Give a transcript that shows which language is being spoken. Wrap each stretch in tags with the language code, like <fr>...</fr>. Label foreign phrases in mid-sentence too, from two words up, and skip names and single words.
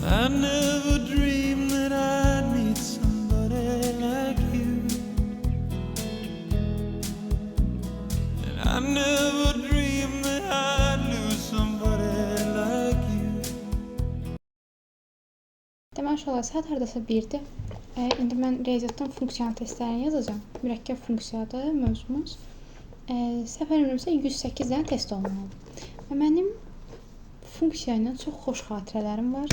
<en>never dreamed that I'd meet somebody like you. And I never dreamed that I'd lose somebody like you.</en> <az>Demək olar saat hardasa 1-dir. İndi mən riyaziyyatdan funksiyanın testlərini yazacağam. Mürəkkəb funksiyadır mövzumuz. Səhv eləmirəmsə 108 dənə test olmalıdır. Və mənim funksiya ilə çox xoş xatirələrim var.</az>